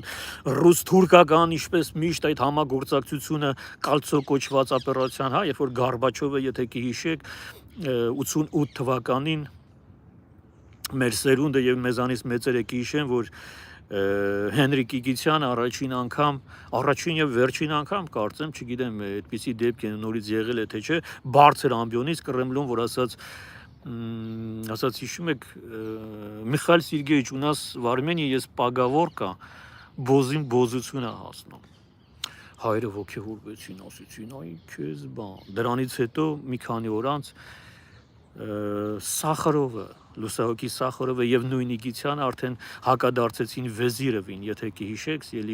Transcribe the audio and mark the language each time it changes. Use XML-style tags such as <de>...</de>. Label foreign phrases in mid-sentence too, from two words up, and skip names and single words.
<hy>ռուս-թուրքական, ինչպես միշտ այդ համագործակցությունը կալցո կոչված օպերացիան, հա, երբ որ Գորբաչովը, եթե կհիշեք, 88 թվականին մեր սերունդը եւ մեզանից մեծերը կհիշեն, որ Հենրի Կիգիցյանը առաջին եւ վերջին անգամ կարծեմ, չգիտեմ, այդպիսի դեպք է նորից եղել է թե չէ, բարձր ամբիոնից Կրեմլուն, որ ասաց հիշում եք, Միխայել Սերգեյիչ,</hy> <ru>у нас в Армении есть поговорка</ru> <hy>բոզին բոզություն է հասնում։ Հայրը ոգևորվեցին, ասեցին, այ քեզ բան։ Դրանից հետո մի քանի օր անց Սախարովը, Լուսահոգի Սախարովը եւ նույն Իգիցյանը արդեն հակադարձեցին Վեզիրովին, եթե կհիշեք, ելի</hy>